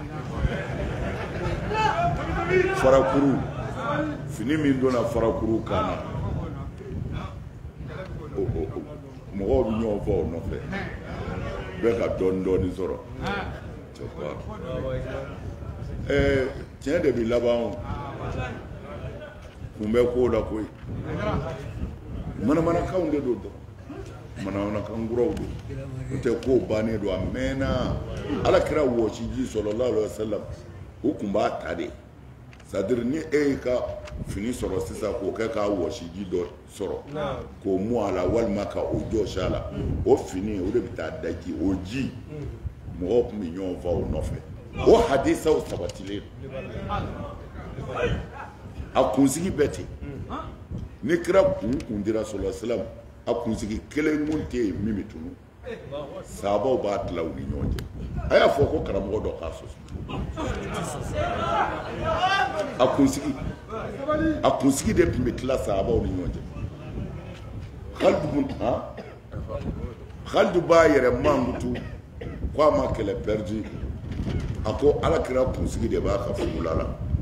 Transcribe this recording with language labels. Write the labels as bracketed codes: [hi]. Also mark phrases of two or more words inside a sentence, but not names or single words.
[bm] farakuru fini min donna farakuru kan na mɔgɔw bɛ ɲɔgɔn fɔ o nɔfɛ bɛɛ ka dɔɔni sɔrɔ tiɲɛ de bɛ laban kun bɛ ko la koyi manamanakanw de don manamanakan kuraw don o tɛ ko bannen don a mɛnna alakira wɔsiji [ar] صلى الله عليه وسلم [bm] o kun b'a ta de [fr] c'est à dire [bm] ni e y'i ka fini sɔrɔ sisan k'o kɛ k'a wɔsiji dɔ sɔrɔ k'o mu a la walima ka o jɔsi a la o fini o de bɛ taa daji o ji mɔgɔw tun bɛ ɲɔgɔn fɔ o nɔfɛ o hadisaw sabatilen a kunsigi bɛɛ ten ni kira kun dira [ar] صلى الله عليه وسلم [bm] a kunsigi kelen mun tɛ yen min bɛ tunu sahabaw b'a tila u ni ɲɔgɔn cɛ a y'a fɔ ko karamɔgɔ dɔ k'a sɔsɔ a kunsigi de tun bɛ tila sahabaw ni ɲɔgɔn cɛ Khalidu b'a yɛrɛ mankutu ko a ma kɛlɛ perdu a ko alakira kunsigi de b'a ka fugula la